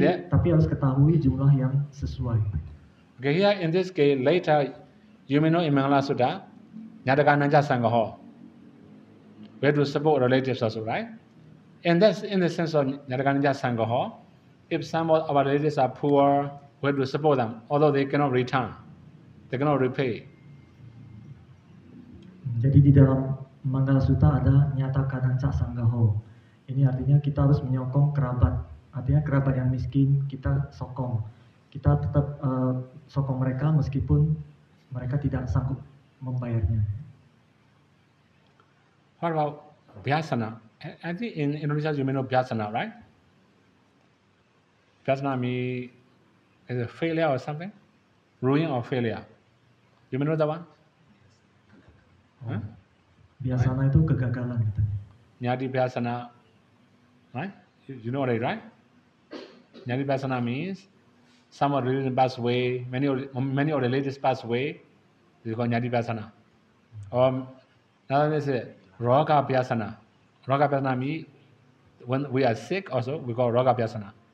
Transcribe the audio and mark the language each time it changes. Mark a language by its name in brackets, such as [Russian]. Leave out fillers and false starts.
[Indonesian] Tapi harus ketahui jumlah yang sesuai. [English] Okay, here in this case, later you may know in Mangala Sutta, Nyadakananja Sangaho. We have to support relatives also, right? In the sense of Nyadakananja Sangaho, if some of our relatives are poor, we have to support them, although they cannot return, they cannot repay. [Indonesian] Jadi di dalam Mangala Sutta ada Nyatakananja Sangaho. Ini artinya kita harus menyokong kerabat. Artinya kerabat yang miskin kita sokong. Kita tetap sokong mereka meskipun mereka tidak sanggup membayarnya. [English] What about Vyasana? I think in Indonesia you may know Vyasana, right? Vyasana means is a failure or something? Ruin or failure? You may know that one? Huh? [Indonesian] Vyasana itu kegagalan katanya. [English] Nyati Vyasana, right? You know it, right? Nyati Vyasana means some of the religion pass away, many of the religious pass away, this is called Nyati Vyasana. Or another is Roga Vyasana. Roga Vyasana means when we are sick also, we call Roga Vyasana.